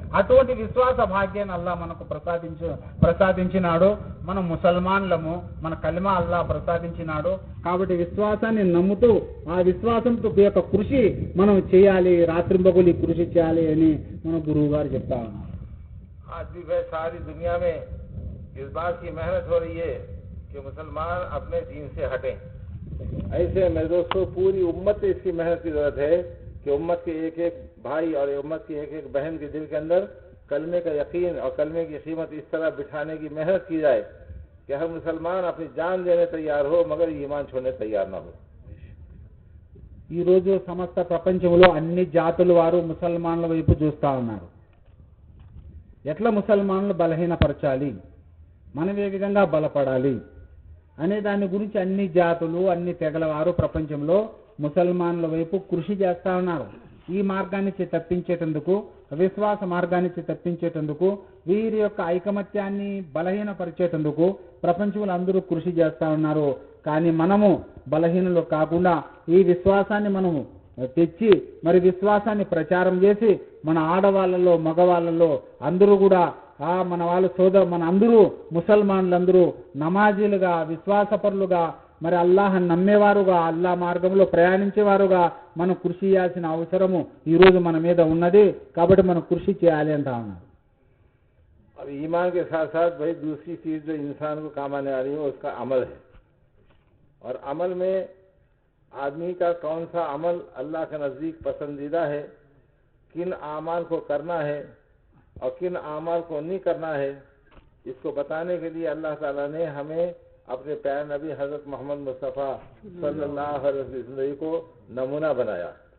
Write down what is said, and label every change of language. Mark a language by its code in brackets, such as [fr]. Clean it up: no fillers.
[te] అటువంటి విశ్వాస భాగ్యాన్ని అల్లాహ్ మనకు ప్రసాదించినాడు. మన ముసల్మాన్లము, మన కలిమా అల్లాహ్ ప్రసాదించినాడు. కాబట్టి విశ్వాసాన్ని నమ్ముతూ ఆ విశ్వాసంతో యొక్క కృషి మనం చేయాలి, రాత్రింబగులి కృషి చేయాలి అని మన గురువు గారు చెప్తా ఉన్నారు. [hi] आज भी वह सारी दुनिया में इस बात की मेहनत हो रही है कि मुसलमान अपने दीन से हटें। ऐसे मेरे दोस्तों पूरी उम्मत से इसकी मेहनत की जरूरत है कि उम्मत के एक एक भाई और उम्मत की एक एक बहन के दिल के अंदर कलमे का यकीन और कलमे की कीमत इस तरह बिठाने की मेहनत की जाए कि हर मुसलमान अपनी जान देने तैयार हो मगर ईमान छोड़ने तैयार ना हो। [te] ఈ రోజు సమస్త ప్రపంచంలో అన్ని జాతుల వారు ముసల్మాన్ల వైపు చూస్తా ఉన్నారు. ఎట్లా ముసల్మాన్లు బలహీనపరచాలి, మనం ఏ విధంగా బలపడాలి అనే దాని గురించి అన్ని జాతులు, అన్ని తెగల వారు ప్రపంచంలో ముసల్మాన్ల వైపు కృషి చేస్తా ఉన్నారు. ఈ మార్గాన్ని తప్పించేటందుకు, విశ్వాస మార్గాన్ని తప్పించేటందుకు, వీరి యొక్క ఐకమత్యాన్ని బలహీనపరిచేటందుకు ప్రపంచంలో అందరూ కృషి చేస్తా ఉన్నారు. కానీ మనము బలహీనలు కాకుండా ఈ విశ్వాసాన్ని మనము తెచ్చి మరి విశ్వాసాన్ని ప్రచారం చేసి మన ఆడవాళ్ళలో, మగవాళ్ళలో అందరూ కూడా మన వాళ్ళ మన అందరూ ముసల్మాన్లందరూ నమాజీలుగా, విశ్వాసపరులుగా, మరి అల్లాహ్ నమ్మేవారుగా, అల్లాహ్ మార్గంలో ప్రయాణించేవారుగా మనం కృషి చేయాల్సిన అవసరము ఈ రోజు మన మీద ఉన్నది. కాబట్టి మనం కృషి చేయాలి అంటా ఉన్నారు. [hi] अब ईमान के साथ साथ भाई दूसरी चीज जो इंसान को काम आने वाली है उसका अमल है। और अमल में आदमी का कौन सा अमल अल्लाह के नज़दीक पसंदीदा है, किन आमाल को करना है और किन आमाल को नहीं करना है, इसको बताने के लिए अल्लाह ताला ने हमें अपने प्यारे नबी हज़रत मोहम्मद मुस्तफ़ा सल्लल्लाहु अलैहि वसल्लम को नमूना बनाया।